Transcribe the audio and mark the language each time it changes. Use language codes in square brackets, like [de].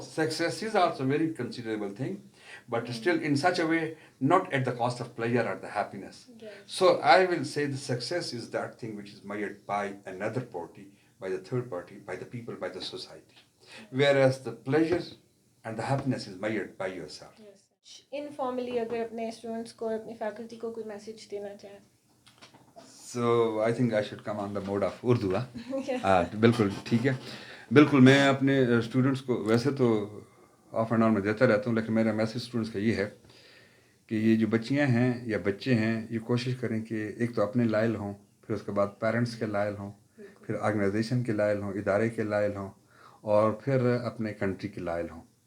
[en] Success is also a very considerable thing, but still in such a way, not at the cost of pleasure or the happiness. So I will say the success is that thing which is measured by another party, by the third party, by the people, by the society. Whereas the pleasure and the happiness is measured by yourself. [ur] Informally اگر اپنے students کو اپنی faculty کو کوئی message دینا چاہیں. [en] So I think I should come on the mode of Urdu. [ur] بالکل ٹھیک ہے. بالکل میں اپنے اسٹوڈنٹس کو ویسے تو [en] off and on [ur] میں دیتا رہتا ہوں، لیکن میرا میسج اسٹوڈنٹس کا یہ ہے کہ یہ جو بچیاں ہیں یا بچے ہیں یہ کوشش کریں کہ ایک تو اپنے لائل ہوں، پھر اس کے بعد پیرنٹس کے لائل ہوں، پھر آرگنائزیشن کے لائل ہوں، ادارے کے لائل ہوں، اور پھر اپنے کنٹری کے لائل ہوں.